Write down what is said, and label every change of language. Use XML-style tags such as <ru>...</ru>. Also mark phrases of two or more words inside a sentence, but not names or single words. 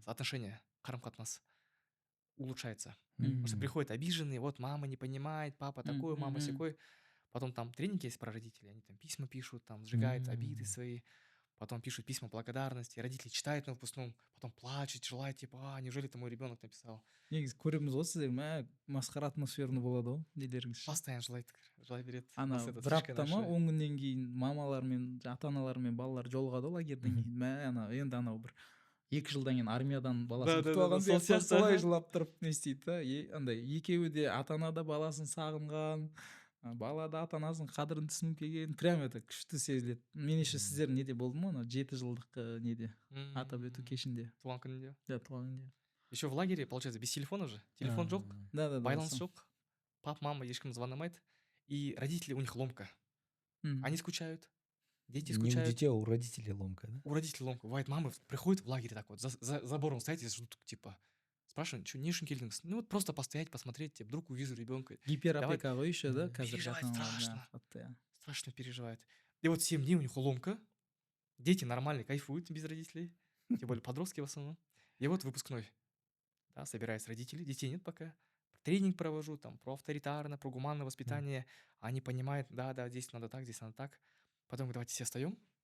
<ru>Отношения, карам-катнас улучшается. Мгм. Потому что приходят обиженные, вот мама не понимает, папа такой, мама Мгм. сякой. Потом там тренинги есть про родителей, они там письма пишут, там сжигают обиды свои. Потом пишут письма благодарности, родители читают на выпускном, потом плачут, желают, типа, неужели это мой ребенок написал?</ru> <kk>Негізі көреміз ғой сіздер масқара атмосферный болады ғой нелеріңіз. Постоянно желай береді. Ана</kk> <ru>Нас это</ru> <kk>бір</kk> <ru>слишком</ru> <kk>апта ма</kk> <ru>наше.</ru> <kk>10 күннен кейін мамалар мен ата аналар мен балалар жолығады ғой лагерьден кейін. Ана енді анау бір 2 жылдан кейін армиядан баласын</kk> <ru>Да,</ru> <kk>күтіп</kk> <ru>да,</ru> <kk>алған сол сияқты сияқты. солай жылап тұрып не істейді да. Андай екеуі де ата ана да баласын сағынған, бала да ата анасының қадірін түсініп келген.</kk> <ru>Прям это</ru> <kk>күшті сезіледі. Меніңше сіздер неде болды ма анау 7 жылдық неде атап өту кешінде. Туған күнінде. Да, туған күнде.</kk> <ru>Еще в лагере, получается, без телефона же.</ru> <kk>Телефон жоқ,</kk> <ru>Да,</ru> <kk>байланыс сол. жоқ. Пап, мама ешкім звондамайды.</kk> <ru>И родители, у них ломка. Мгм. Они скучают. Дети Не у скучают. детей, а у родителей ломка, да? У родителей ломка. Бывает, мамы приходят в лагере так вот, за забором стоять и ждут, типа, спрашивают, что,</ru> <kk>не келдіңіз?</kk> <ru>Ну вот просто постоять, посмотреть, типа, вдруг увижу ребенка.</ru> <kk>Гиперопека ғой еще, да, қазір</kk> <ru>Переживает страшно. Страшно переживает. И вот 7 дней у них ломка. Дети нормально кайфуют без родителей. Тем более подростки в основном. И вот выпускной. Да, собираются родители, детей нет пока. Тренинг провожу, там, про авторитарное, про гуманное воспитание. Они понимают, да, здесь надо так, здесь надо так. Потом давайте все встаем.</ru>